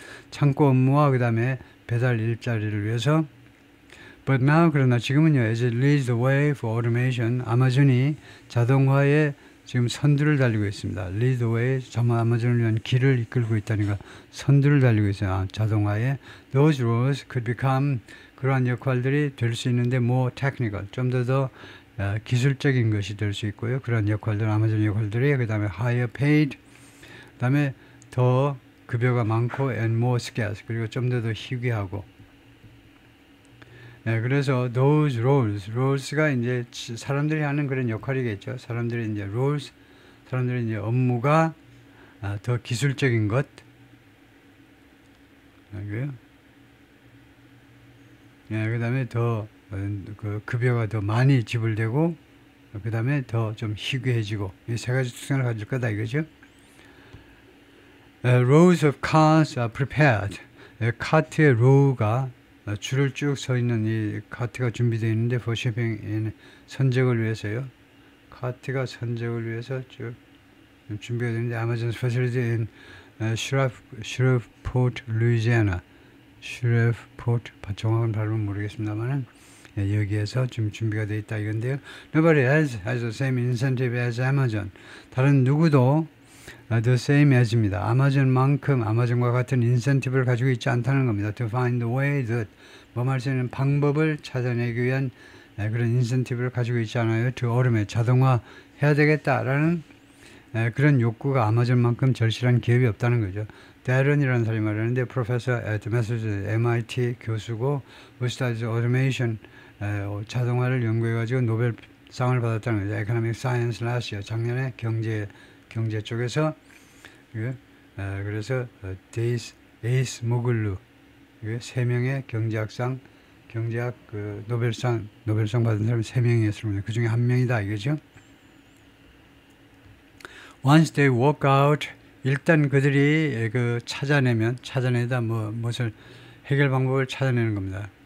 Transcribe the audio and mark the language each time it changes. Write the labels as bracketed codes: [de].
[ko] 창고 업무와 그 다음에 배달 일자리를 위해서. [en] But now, [ko] 그러나 지금은요, [en] as it leads the way for automation, [ko] 아마존이 자동화에 지금 선두를 달리고 있습니다. lead the way, 아마존을 위한 길을 이끌고 있다니까 선두를 달리고 있어요. 자동화에. [en] Those roles could become, [ko] 그러한 역할들이 될 수 있는데 more technical, 좀 더 기술적인 것이 될 수 있고요. 그런 역할들, 아마존 역할들이, 그 다음에 higher paid, 그 다음에 더 급여가 많고 and more scarce, 그리고 좀 더 희귀하고. 그래서 those roles가 이제 사람들이 하는 그런 역할이겠죠. 사람들이 이제 사람들이 이제 업무가 더 기술적인 것, 그 다음에 더 급여가 더 많이 지불되고, 그 다음에 더 좀 희귀해지고, 이 세 가지 특성을 가질 거다 이거죠. [en] Rows of cars are prepared. [ko] 카트의 row가 줄을 쭉 서 있는 이 카트가 준비되어 있는데 for shipping, 선적을 위해서요. 카트가 선적을 위해서 쭉 준비가 되는데 Amazon facility in Shreveport, Louisiana. Shreveport, 정확한 발음은 모르겠습니다만은 여기에서 지금 준비가 되어 있다 이건데요. [en] Nobody has the same incentive as Amazon. [ko] 다른 누구도 the same as입니다. 아마존과 같은 인센티브를 가지고 있지 않다는 겁니다. [en] To find the way that, [ko] 할 수 있는 방법을 찾아내기 위한 그런 인센티브를 가지고 있지 않아요. To automate, 자동화 해야 되겠다라는 그런 욕구가 아마존만큼 절실한 기업이 없다는 거죠. 데런이라는 사람이 말하는데 Professor at Massachusetts MIT 교수고 [en] who studies automation, [ko] 자동화를 연구해가지고 노벨상을 받았다는 거죠. [en] Economic Science last year, [ko] 작년에 경제 쪽에서. 그래서 에이스 모글루, 3명의 경제학 노벨상 받은 사람이 3명이 있습니다. 그 중에 1명이다 이거죠. [en] Once they work out, [ko] 일단 그들이 찾아내다 무엇을 해결 방법을 찾아내는 겁니다.